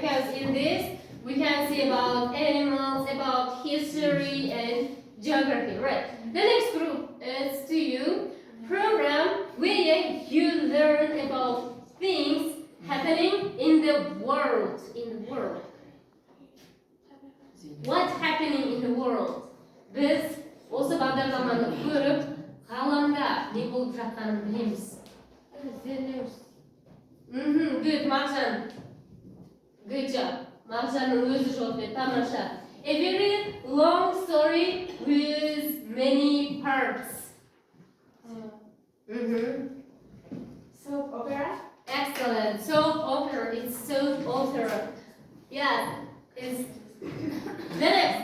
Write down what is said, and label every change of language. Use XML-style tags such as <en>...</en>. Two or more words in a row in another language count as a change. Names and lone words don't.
<en>Because in this we can see about animals, about history and geography. Right. The next group is to you program where you learn about things happening in the world. What's happening in the world?</en> <kk>Biz осы бағдарламаны көріп, ғаламда не болып жатқанын білеміз.</kk> <en>Good, Marjan. Good job.</en> <kk>Marjanның өзі жауап берді. Тамаша.</kk> <en>A very long story with many parts. Soap opera. Excellent. Soap opera. It's soap opera. Yeah. It's the next.</en>